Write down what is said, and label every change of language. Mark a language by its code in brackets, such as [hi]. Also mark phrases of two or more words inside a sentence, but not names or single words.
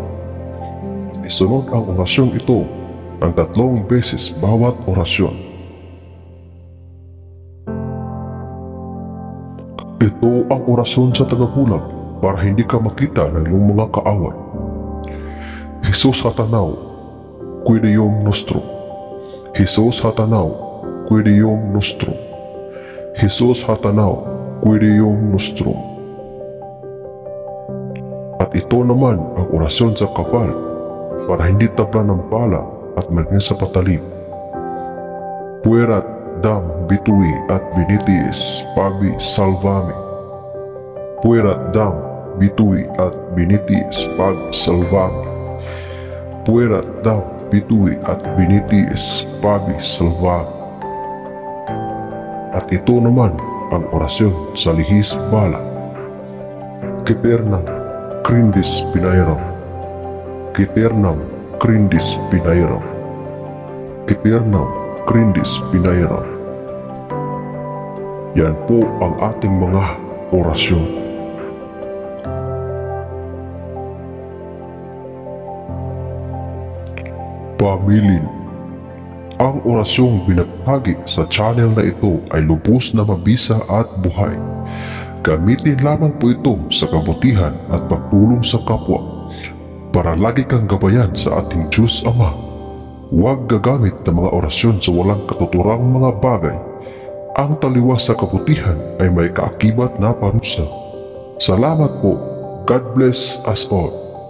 [tl] Isunod ang orasyong ito ng 3 beses bawat orasyon. Ito ang orasyon sa tagabulag para hindi ka makita ng iyong mga kaaway. [la] Jesus hatanaw, Quidem nostrum. Jesus hatanaw, Quidem nostrum. Jesus hatanaw, Quidem nostrum. [tl] At ito naman ang orasyon sa kapal para hindi tabla ng bala at maging sa patalim. [la] Puerat dam bitui at binitis pabi salvame. Puerat dam bitui at binitis pag salvame. Puerat dam bitui at binitis pabi salvame. [tl] At ito naman ang orasyon sa lihis bala. [la] Kiternam crindis pinairam. Kiternam crindis pinairam. Kiternam crindis pinairam. [tl] Yan po ang ating mga orasyon. Pamilin. Ang orasyong binahagi sa channel na ito ay lubos na mabisa at buhay. Gamitin lamang po ito sa kabutihan at pagtulong sa kapwa para lagi kang gabayan sa ating Diyos Ama. Huwag gagamit ng mga orasyon sa walang katuturang mga bagay. Ang taliwas sa kabutihan ay may kaakibat na parusa. Salamat po. [en] God bless us all.